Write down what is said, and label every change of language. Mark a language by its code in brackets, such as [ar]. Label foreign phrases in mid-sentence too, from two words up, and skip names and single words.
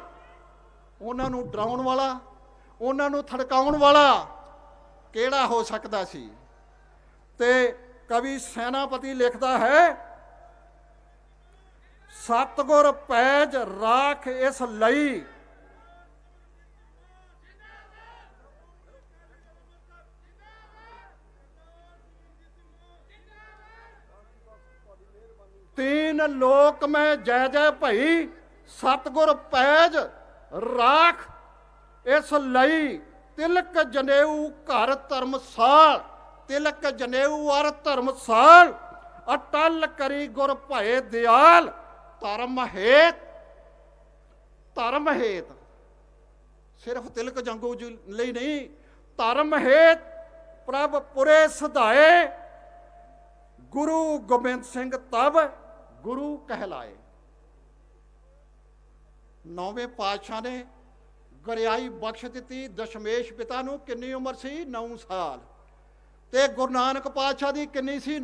[pa] ਉਹਨਾਂ ਨੂੰ ਡਰਾਉਣ ਵਾਲਾ, ਉਹਨਾਂ ਨੂੰ ਥੜਕਾਉਣ ਵਾਲਾ ਕਿਹੜਾ ਹੋ ਸਕਦਾ ਸੀ? ਤੇ ਕਵੀ ਸੈਨਾਪਤੀ ਲਿਖਦਾ ਹੈ, [bra] सतिगुर पैज राख इस लई, तीन लोक में जय जय भई, सतगुर पैज राख इस लई, तिलक जनेऊ घर धर्मसाल, तिलक जनेऊ अर धर्मसाल, अटल करी गुर भय दयाल, धर्म हेत [pa] ਸਿਰਫ਼ ਤਿਲਕ ਜੰਗੂ ਜੀ ਲਈ ਨਹੀਂ, [bra] धर्म हेत प्रभ पुरे सधाए, गुरु गोबिंद सिंह तब गुरु कहलाए। [pa] ਨੌਵੇਂ ਪਾਤਸ਼ਾਹ ਨੇ ਗਰਿਆਈ ਬਖ਼ਸ਼ ਦੀ ਦਸ਼ਮੇਸ਼ ਪਿਤਾ ਨੂੰ, ਕਿੰਨੀ ਉਮਰ ਸੀ? 9 साल। ਤੇ ਗੁਰੂ ਨਾਨਕ ਪਾਤਸ਼ਾਹ ਦੀ ਕਿੰਨੀ ਸੀ?